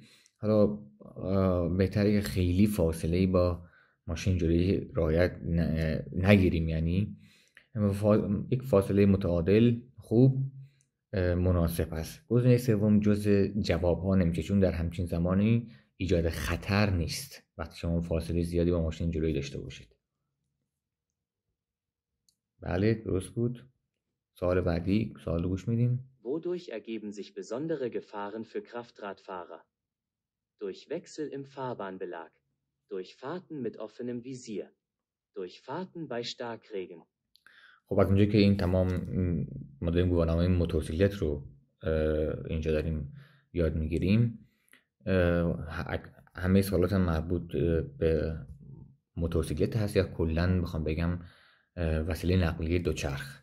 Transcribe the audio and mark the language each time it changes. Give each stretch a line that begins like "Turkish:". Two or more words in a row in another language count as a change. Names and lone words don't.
Persian: حالا بهتره که خیلی فاصله با ماشین جلویی رعایت نگیریم، یعنی یک فاصله متعادل خوب مناسب است. گزینه سوم جز جواب ها نمیشه، چون در همچین زمانی ایجاد خطر نیست وقتی شما فاصله زیادی با ماشین جلویی داشته باشید. بله، درست بود. سوال بعدی، سوال رو گوش میدیم.
German: Wodurch ergeben sich besondere Gefahren für Kraftradfahrer? Durch Wechsel im Fahrbahnbelag, durch Fahrten mit offenem Visier, durch Fahrten bei Starkregen.
Persian: خب از اونجا که این تمام ما داریم گواهینامه موتورسیکلت رو اینجا داریم یاد میگیریم، همه سوالات مربوط به موتورسیکلت هست یا کلا بخوام بگم وسیله نقلیه دوچرخ.